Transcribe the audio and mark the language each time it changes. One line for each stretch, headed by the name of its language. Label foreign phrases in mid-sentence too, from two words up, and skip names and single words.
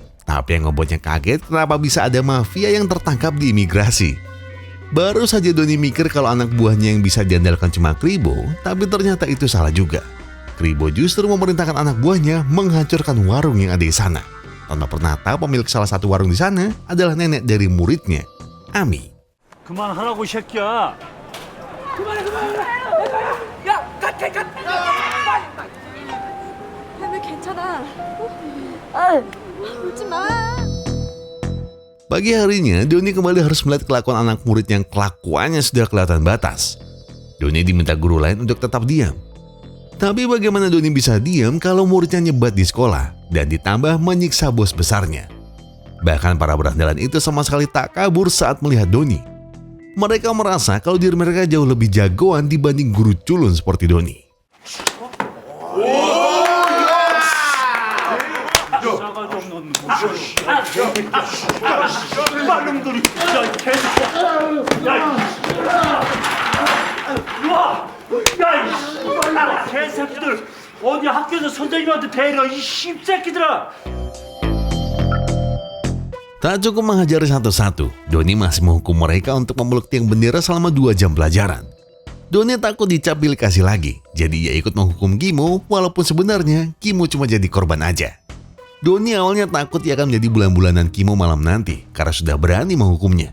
Indonesian: Tapi yang membuatnya kaget kenapa bisa ada mafia yang tertangkap di imigrasi. Baru saja Doni mikir kalau anak buahnya yang bisa diandalkan cuma Kribo, tapi ternyata itu salah juga. Kribo justru memerintahkan anak buahnya menghancurkan warung yang ada di sana. Tanpa pernah tahu pemilik salah satu warung di sana adalah nenek dari muridnya, Ami.
Korean: 그만하라고 이 새끼야. 하면 괜찮아. 아, 울지 마.
Indonesian: Pagi harinya, Doni kembali harus melihat kelakuan anak murid yang kelakuannya sudah kelihatan batas. Doni diminta guru lain untuk tetap diam. Tapi bagaimana Doni bisa diam kalau muridnya nyebat di sekolah dan ditambah menyiksa bos besarnya? Bahkan para berandalan itu sama sekali tak kabur saat melihat Doni. Mereka merasa kalau diri mereka jauh lebih jagoan dibanding guru culun seperti Doni.
Korean: 빨놈들이 야 개새끼야 야이 개새끼들 어디 학교에서 선생님한테 대려 이 씹새끼들아.
Indonesian: Tak cukup menghajar satu-satu, Doni masih menghukum mereka untuk memeluk tiang bendera selama 2 jam pelajaran. Doni takut dicap bilik kasih lagi, jadi ia ikut menghukum Kimo walaupun sebenarnya Kimo cuma jadi korban aja. Doni awalnya takut ia akan menjadi bulan-bulanan Kimo malam nanti karena sudah berani menghukumnya.